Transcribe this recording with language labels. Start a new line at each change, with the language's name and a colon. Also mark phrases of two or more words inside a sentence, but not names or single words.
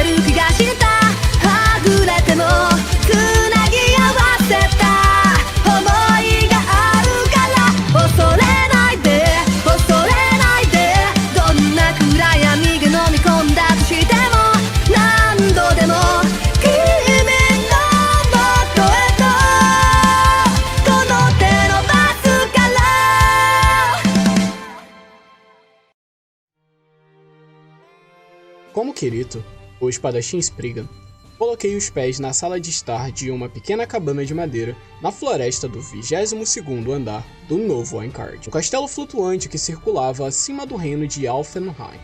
Japanese: る気がしたはぐれてもつなぎ合わせた想いがあるから恐れないで恐れないでどんな暗闇が飲み込んだとしても何度でも君の元へとこの手伸ばすから
Portuguese: Como Kirito, o espadachim Spriggan, coloquei os pés na sala de estar de uma pequena cabana de madeira na floresta do 22º andar do novo Aincrad, um castelo flutuante que circulava acima do reino de Alfenheim.